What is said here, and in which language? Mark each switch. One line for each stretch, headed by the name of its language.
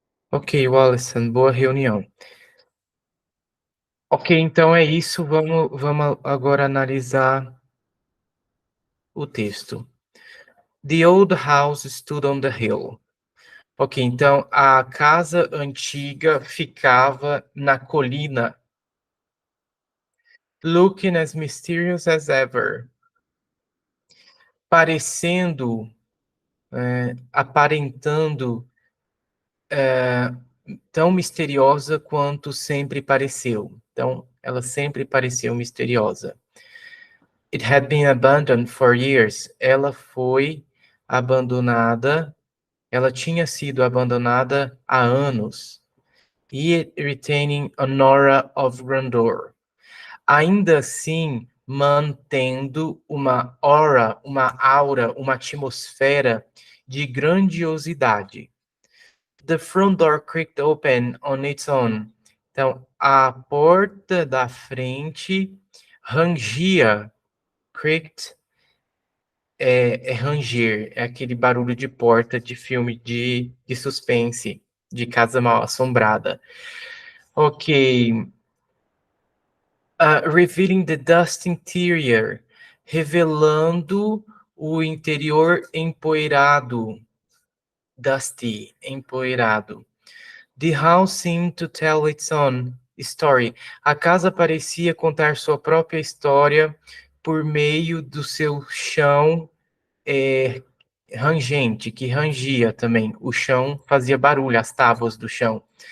Portuguese: Ok, Wallace, boa reunião. Ok, então é isso. Vamos agora analisar o texto.
English: The old house stood on the hill.
Portuguese: Ok, então a casa antiga ficava na colina.
English: Looking as mysterious as ever.
Portuguese: Parecendo, aparentando tão misteriosa quanto sempre pareceu. Então, ela sempre pareceu misteriosa.
English: It had been abandoned for years.
Portuguese: Ela foi abandonada, ela tinha sido abandonada há anos.
English: Yet retaining an aura of grandeur.
Portuguese: Ainda assim, mantendo uma aura, uma aura, uma atmosfera de grandiosidade.
English: The front door creaked open on its own.
Portuguese: Então, a porta da frente rangia. Creaked é ranger, é aquele barulho de porta de filme de suspense, de casa mal assombrada. Ok.
English: Revealing the dust interior,
Portuguese: revelando o interior empoeirado, dusty, empoeirado.
English: The house seemed to tell its own story.
Portuguese: A casa parecia contar sua própria história por meio do seu chão rangente, que rangia também. O chão fazia barulho, as tábuas do chão.